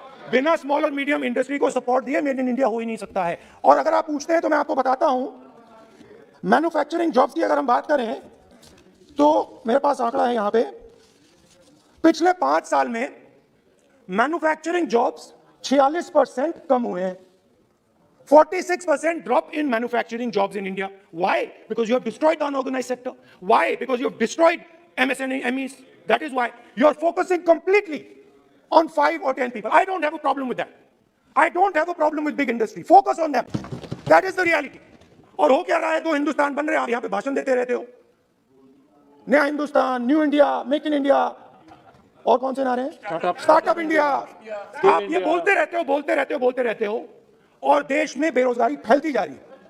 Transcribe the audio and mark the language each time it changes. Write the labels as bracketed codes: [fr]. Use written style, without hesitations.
[hi] बिना स्मॉल और medium industry को सपोर्ट दिए मेड इन इंडिया हो ही नहीं सकता है। और अगर आप पूछते हैं तो मैं आपको बताता हूं, मैन्युफैक्चरिंग जॉब्स की अगर हम बात करें तो मेरे पास आंकड़ा है यहां पे। पिछले 5 साल में मैन्युफैक्चरिंग जॉब्स 46% कम हुए हैं। [en] 46% drop in manufacturing jobs in India. Why? Because you have destroyed the unorganized sector. Why? Because you have destroyed MSMEs. That is why you are focusing completely on 5 or 10 people. I don't have a problem with that. I don't have a problem with big industry. Focus on them. That is the reality. [hi] और हो क्या रहा है? 2 हिंदुस्तान बन रहे हैं, आप यहाँ पे भाषण देते रहते हो। नया Hindustan, new India, make in India, और कौन से नारे हैं? Startup India. आप ये बोलते रहते हो और देश में बेरोजगारी फैलती जा रही है।